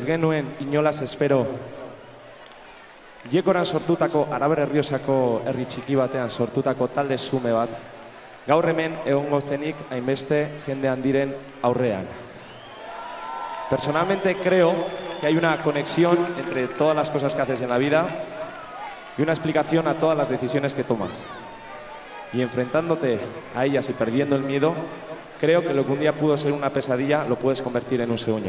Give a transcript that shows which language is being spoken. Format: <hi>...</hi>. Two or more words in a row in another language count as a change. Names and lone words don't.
<eu>genuen inolaz espero Jekoran sortutako Arabar Errioxako herri txiki batean sortutako talde xume bat gaur hemen egongo zenik hainbeste jende handiren aurrean.</eu> <es>Personalmente creo que hay una conexión entre todas las cosas que haces en la vida y una explicación a todas las decisiones que tomas. Y enfrentándote a ellas y perdiendo el miedo, creo que lo que un día pudo ser una pesadilla lo puedes convertir en un sueño.</es>